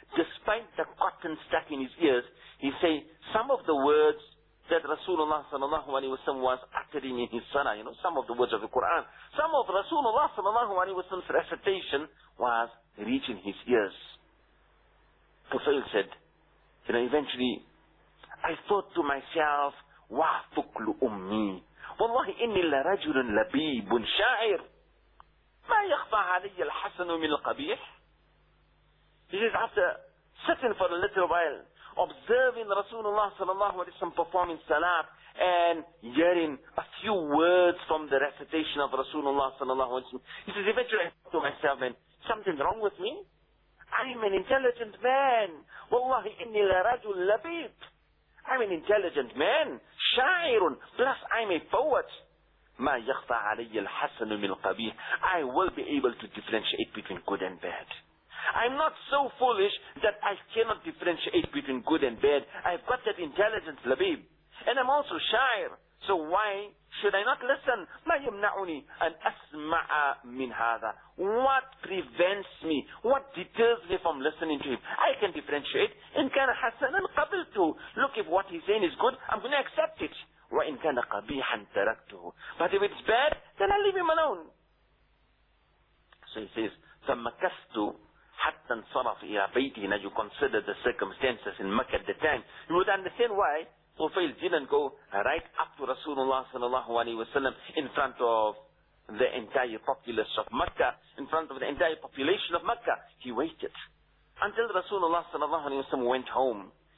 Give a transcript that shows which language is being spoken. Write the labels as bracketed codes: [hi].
[en] Despite the cotton stuck in his ears, he said some of the words that Rasulullah sallallahu alayhi wa sallam was uttering in his salah, you know, some of the words of the Quran, some of Rasulullah sallallahu alayhi wa sallam's recitation was reaching his ears. Tufail said, you know, eventually, I thought to myself, [ar] وَعْفُقْلُ أُمِّي. والله إني لرجل لبيب شاعر ما يخفى علي الحسن من القبيح. [en] He says, after sitting for a little while, observing Rasulullah sallallahu alayhi wa sallam performing salat and hearing a few words from the recitation of Rasulullah sallallahu alayhi wa sallam, he says, eventually I thought to myself, man, something wrong with me? I'm an intelligent man. [ar] والله إني لرجل لبيب. [en] I'm an intelligent man. Sha'irun. Plus, I'm a poet. [ar] Ma yakhfa alayya al-hasanu min al-qabih. [en] I will be able to differentiate between good and bad. I'm not so foolish that I cannot differentiate between good and bad. I've got that intelligence, Labib. And I'm also sha'ir. So why should I not listen? [ar] Ma yamna'uni an asma'a min hadha. [en] What prevents me? What deters me from listening to him? I can differentiate. [ar] In kana hasanan qabiltu. [en] Look, if what he's saying is good, I'm going to accept it. [ar] Wa in kana qabihan taraktuhu. [en] But if it's bad, then I'll leave him alone. So he says, [ar] فَمَكَثْتُ حَتَّى انصَرَفْ إِلَى بَيْتِهِ. [en] Now you consider the circumstances in Mecca at the time. You would understand why Tufail didn't go right up to Rasulullah sallallahu alayhi wa sallam in front of the entire populace of Mecca, in front of the entire population of Mecca. He waited until Rasulullah sallallahu alayhi wa sallam went home.